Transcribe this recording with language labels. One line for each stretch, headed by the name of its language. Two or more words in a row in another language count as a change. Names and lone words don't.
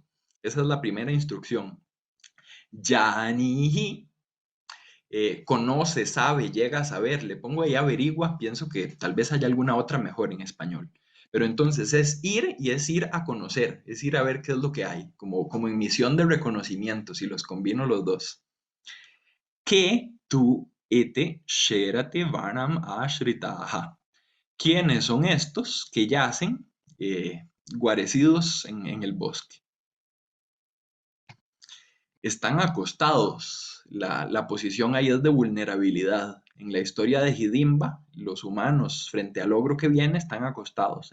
Spanish: Esa es la primera instrucción. Yanihi, conoce, sabe, llega a saber. Le pongo ahí averigua, pienso que tal vez haya alguna otra mejor en español. Pero entonces es ir y es ir a conocer, es ir a ver qué es lo que hay, como en misión de reconocimiento, si los combino los dos.
Sanskrit: के तु एते शेरते वनम् आश्रिताः.
Spanish: ¿Quiénes son estos que yacen guarecidos en el bosque? Están acostados. La posición ahí es de vulnerabilidad. En la historia de Hidimba, los humanos frente al ogro que viene están acostados.